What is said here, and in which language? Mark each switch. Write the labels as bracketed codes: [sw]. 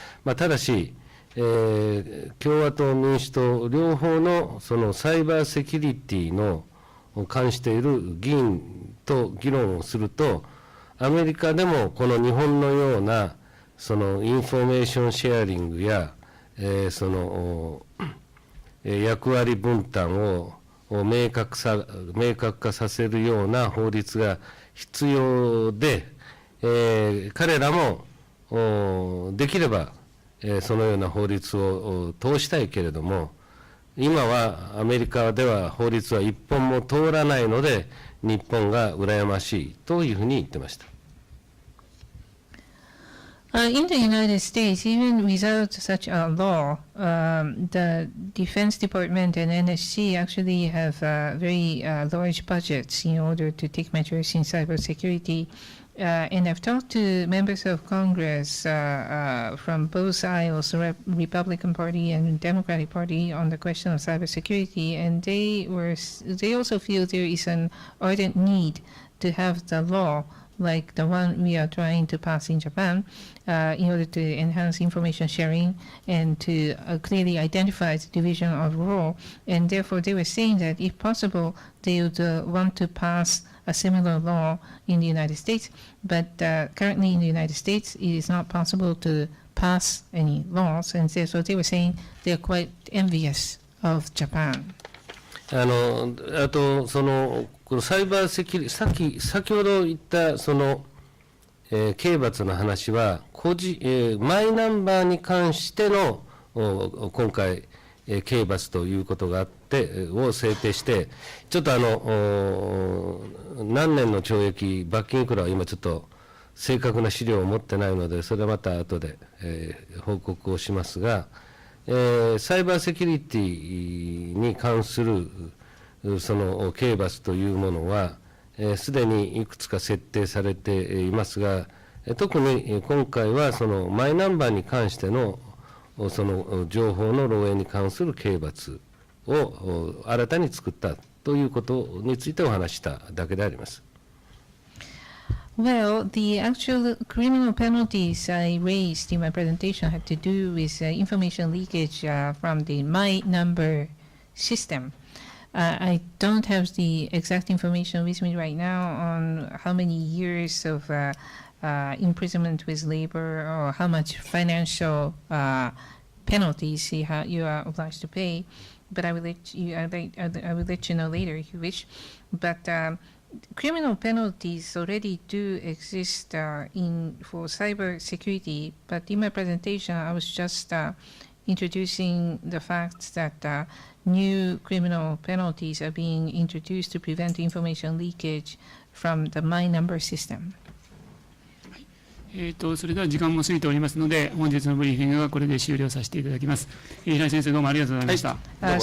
[ja] ただし、共和党、民主党両方のそのサイバーセキュリティの関している議員と議論をすると、アメリカでもこの日本のようなそのインフォメーションシェアリングや、その役割分担を明確化させるような法律が必要で、彼らもできれば、そのような法律を通したいけれども、今はアメリカでは法律は一本も通らないので、日本が羨ましいというふうに言ってました。 [en] In the United States, even without such a law, the Defense Department and NSC actually have very large budgets in order to take measures in cybersecurity. And I've talked to members of Congress from both aisles, Republican Party and Democratic Party, on the question of cybersecurity, and they also feel there is an ardent need to have the law like the one we are trying to pass in Japan, in order to enhance information sharing and to clearly identify the division of role. And therefore, they were saying that if possible, they would want to pass a similar law in the United States. But currently in the United States, it is not possible to pass any laws. And so they were saying they are quite envious of Japan. [ja] あとこのサイバーセキュリティ、先ほど言ったその、刑罰の話はマイナンバーに関しての今回、刑罰ということがあってを制定して、ちょっと何年の懲役罰金いくらは今ちょっと正確な資料を持ってないので、それはまた後で、報告をしますが、サイバーセキュリティに関するその刑罰というものは、すでにいくつか設定されていますが、特に今回はそのマイナンバーに関してのその情報の漏洩に関する刑罰を新たに作ったということについてお話しただけであります。 [en] Well, the actual criminal penalties I raised in my presentation had to do with information leakage from the My Number system. I don't have the exact information with me right now on how many years of imprisonment with labor or how much financial penalties you are obliged to pay. But I will let you know later if you wish. But criminal penalties already do exist for cybersecurity. But in my presentation, I was just introducing the fact that new criminal penalties are being introduced to prevent information leakage from the My Number system. [ja] それでは時間も過ぎておりますので、本日のブリーフィングはこれで終了させていただきます。平井先生、どうもありがとうございました。